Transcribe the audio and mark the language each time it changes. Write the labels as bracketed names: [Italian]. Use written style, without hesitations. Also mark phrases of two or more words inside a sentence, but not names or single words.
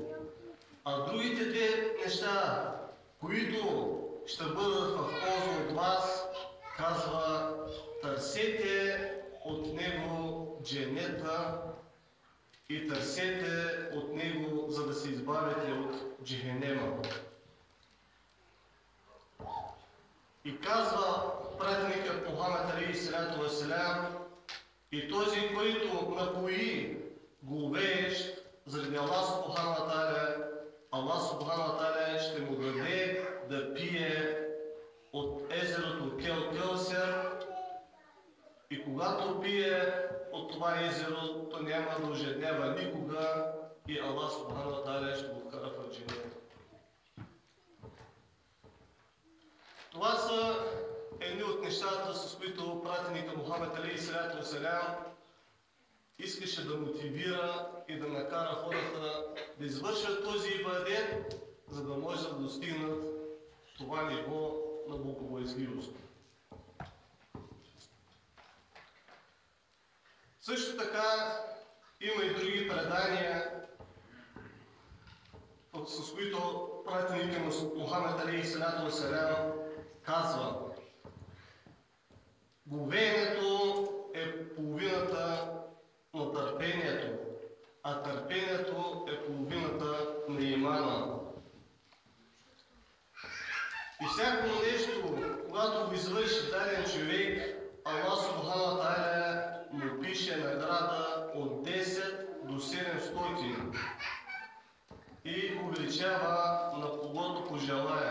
[Bulgarian] А другите 2 неща, които ще бъдат в полза от вас, казва: търсете от него дженета и търсете от него, за да се избавите от джехенема. И казва пратеникът Мухамед [Arabic] عليه الصلاة والسلام: [Bulgarian] и този, който напои говеещ заради [Arabic] الله سبحانه وتعالى, الله سبحانه وتعالى [Bulgarian] ще му даде да пие от езерото Кеусер. И когато пие от това езеро, то няма да ожеднява никога и [Arabic] الله سبحانه وتعالى [Bulgarian] ще го вкара в дженета. Това са едни от нещата, с които пратеника Мухамед [Arabic] عليه الصلاة والسلام [Bulgarian] искаше да мотивира и да накара хората да извършат този ибадет, за да може да достигнат това ниво на богобоязливост. Също така има и други предания, с които пратеника Мухамед [Arabic] عليه الصلاة والسلام [Bulgarian] казва: говеенето е половината на търпението, а търпението е половината на имана. И всяко нещо, когато го извърши даден човек, [Arabic] الله سبحانه وتعالى [Bulgarian] му пише награда от 10 до 700 и увеличава на когото пожелая.